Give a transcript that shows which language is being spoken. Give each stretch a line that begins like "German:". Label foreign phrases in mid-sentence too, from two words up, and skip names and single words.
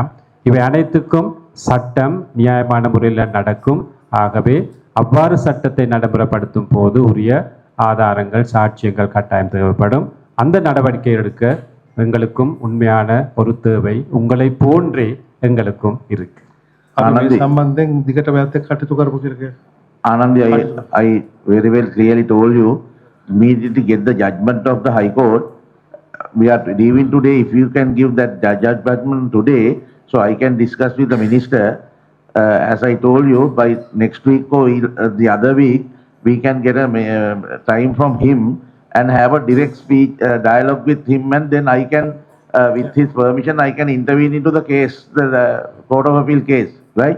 Tamil: இவை அனைத்துக்கும் சட்டம் நியாயமான முறையில் நடக்கும். ஆகவே அவ்வாறு சட்டத்தை நடைமுறைப்படுத்தும் போது உரிய ஆதாரங்கள், சாட்சியங்கள் கட்டாயம் தேவைப்படும். அந்த நடவடிக்கை எடுக்க எங்களுக்கும் உண்மையான ஒரு தேவை உங்களை போன்றே எங்களுக்கும் இருக்கு.
Sinhala: සම්බන්ධයෙන් දිගට වැයත් එක්ක කටයුතු කරපු කෙනෙක්.
English: Anandi, I very well clearly told you, immediately get the judgment of the High Court. We are leaving today. If you can give that judgment today, so I can discuss with the minister. As I told you, by next week or the other week, we can get a time from him and have a direct speech dialogue with him, and then I can, with his permission, I can intervene into the case, the Court of Appeal case, right?